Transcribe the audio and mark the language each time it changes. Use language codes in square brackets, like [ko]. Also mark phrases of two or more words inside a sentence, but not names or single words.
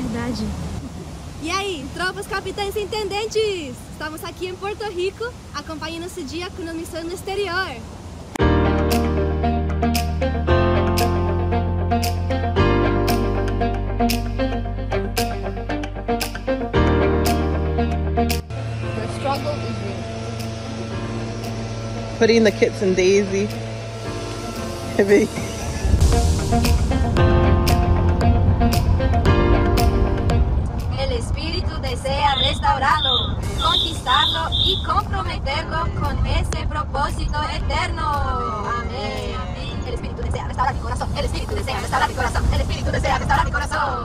[pt] verdade. E aí, tropas, capitães e intendentes? Estamos aqui em Porto Rico, acompanhando esse dia com uma missão no exterior. [en] The struggle is real. Putting the kits in Daisy. Heavy. [es] El espíritu desea restaurarlo, conquistarlo y comprometerlo con ese propósito eterno. Amén. Amén. El espíritu desea restaurar mi corazón. El espíritu desea restaurar mi corazón. El espíritu desea restaurar mi corazón.